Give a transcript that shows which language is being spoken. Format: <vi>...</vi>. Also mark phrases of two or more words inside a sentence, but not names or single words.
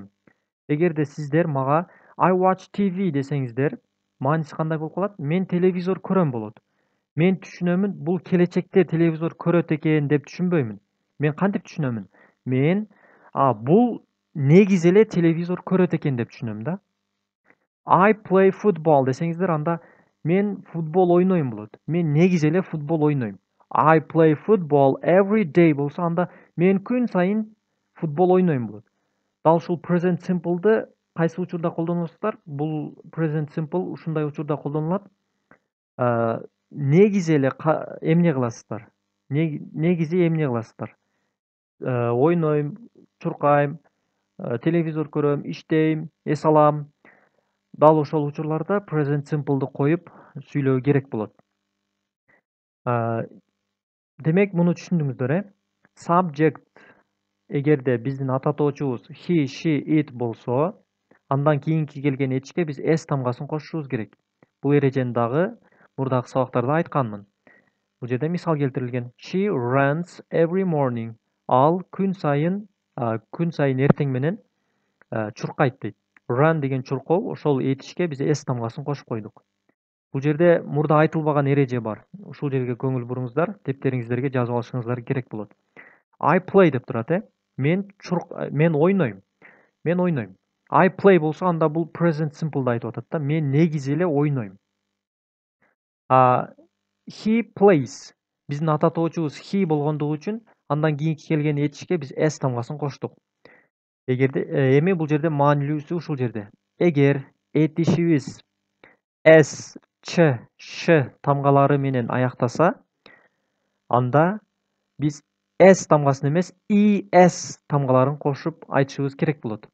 <ky>Эгерде сиздер мага</ky> <en>I watch TV</en> <ky>десеңиздер, мааниси кандай болуп калат? Мен телевизор көрөм болот. Мен түшүнөмүн, бул келечекте телевизор көрөт экен деп түшүнбөймүн. Мен кантип түшүнөмүн? Мен бул негизи эле телевизор көрөт экен деп түшүнөм да.</ky> <en>I play football</en> <ky>десеңиздер, анда мен футбол ойнойм болот. Мен негизи эле футбол ойнойм.</ky> <en>I play football every day</en> <ky>болсо, анда мен күн сайын футбол ойнойм болот. Дал ушул</ky> <en>present simple'ды</en> <ky>кайсы учурда колдоносуздар? Бул</ky> <en>present simple</en> <ky>ушундай учурда колдонулат. Негизи эле эмне кыласыздар? Негизи эмне кыласыздар? Ойнойм, чуркайм, телевизор көрөм, иштейм, эс алам. Дал ошол учурларда</ky> <en>present simple'ды</en> <ky>коюп сүйлөө керек болот. Демек, муну түшүндүңүздөр, Subject эгерде биздин ата тоочубуз</ky> <en>he, she, it</en> <ky>болсо, андан кийинки келген этишке биз s тамгасын кошушубуз керек. Бул эрежени дагы мурдагы сабактарда айтканмын. Бул жерде мисал келтирилген.</ky> <en>She runs every morning.</en> <ky>Ал күн сайын эртең менен чуркайт дейт. Run деген чуркоо, ошол этишке биз s тамгасын кошуп койдук. Бул жерде мурда айтылбаган эреже бар. Ушул жерге көңүл буруңуздар, дептериңиздерге жазып алышыңыздар керек болот.</ky> <en>I play</en> <ky>деп турат, мен ойнойм. Мен ойнойм.</ky> <en>I play</en> <ky>болсо, анда бул</ky> <en>present simple'ды</en> <ky>айтып атат да. Мен негизи эле ойнойм.</ky> <en>He plays.</en> <ky>Биздин ата тоочубуз he болгондугу үчүн андан кийинки келген этишке биз s тамгасын коштук. Эгерде эми бул жерде маанилүүсү ушул жерде. Эгер этишибиз S, Ç, Ş тамгалары менен аяктаса, анда биз S тамгасын эмес, IS тамгаларын кошуп айтышыбыз керек болот.</ky>